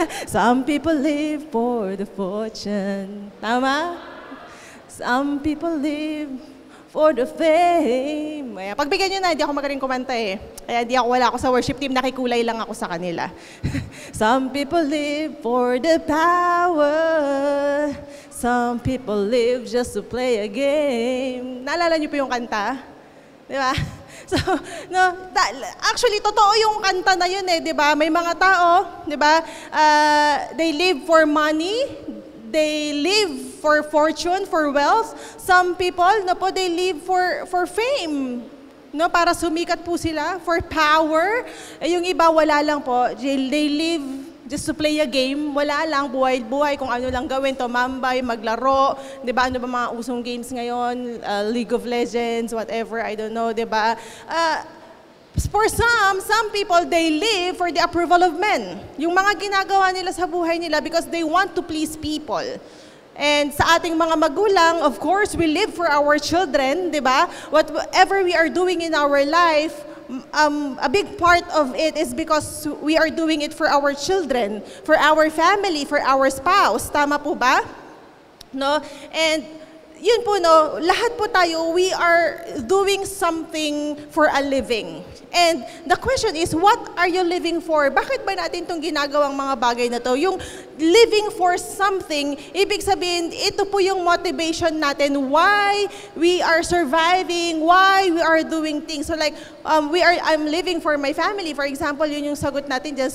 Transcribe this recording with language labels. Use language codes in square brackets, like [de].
[en] Some people live for the fortune. Tama? Some people live for the fame. [tl] Ayan. Pagbigyan nyo na, hindi ako magaling kumanta eh. Kaya wala ako sa worship team, nakikulay lang ako sa kanila. [en] Some people live for the power. Some people live just to play a game. [tl] Naalala niyo po yung kanta? Di ba? So, no, actually, totoo yung kanta na yun eh, di ba? May mga tao, di ba? [en] They live for money. They live for fortune, for wealth. Some people, they live for fame. [tl] No, para sumikat po sila, [en] for power. [tl] Yung iba, wala lang po. [en] They live just to play a game. [tl] Wala lang, buhay-buhay, kung ano lang gawin, tumambay, maglaro. Di ba, ano ba mga usong games ngayon? [en] League of Legends, whatever, I don't know, di ba? For some people, they live for the approval of men. [tl] Yung mga ginagawa nila sa buhay nila [en] because they want to please people. And [tl] sa ating mga magulang, [en] of course, we live for our children, di ba? Whatever we are doing in our life, a big part of it is because we are doing it for our children, for our family, for our spouse. [tl] Tama po ba? [en] No? And yun po, no, [tl] lahat po tayo, [en] we are doing something for a living. And the question is, what are you living for? [tl] Bakit ba natin itong ginagawang mga bagay na to? [en] Yung living for something, [tl] ibig sabihin, ito po yung [en] motivation natin, why we are surviving, why we are doing things. So like, I'm living for my family, for example, [tl] yun yung sagot natin dyan.